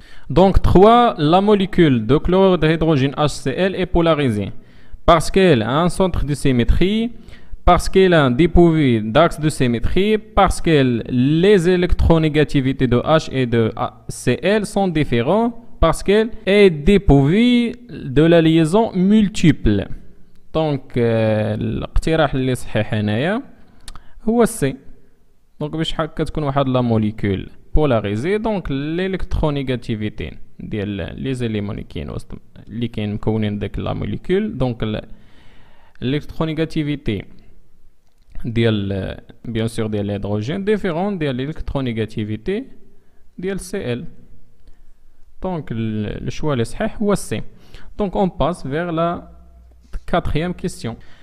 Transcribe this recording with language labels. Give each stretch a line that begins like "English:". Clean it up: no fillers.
French: Donc 3, la molécule de chlorure d'hydrogène HCl est polarisée parce qu'elle a un centre de symétrie, parce qu'elle a un dépourvu d'axe de symétrie, parce que les électronégativités de H et de Cl sont différentes, parce qu'elle est dépourvue de la liaison multiple.
Arabic: Donc الاقتراح اللي صحيح هنايا هو C. Donc باش هكا تكون واحد لا موليكول
French: polarisé, donc l'électronégativité les éléments
Arabic: اللي كاين مكونين داك لا موليكول.
French: donc l'électronégativité ديال bien sûr ديال l'hydrogène différente ديال l'électronégativité ديال Cl. donc le choix
Arabic: اللي صحيح هو
French: C. donc on passe vers la quatrième question.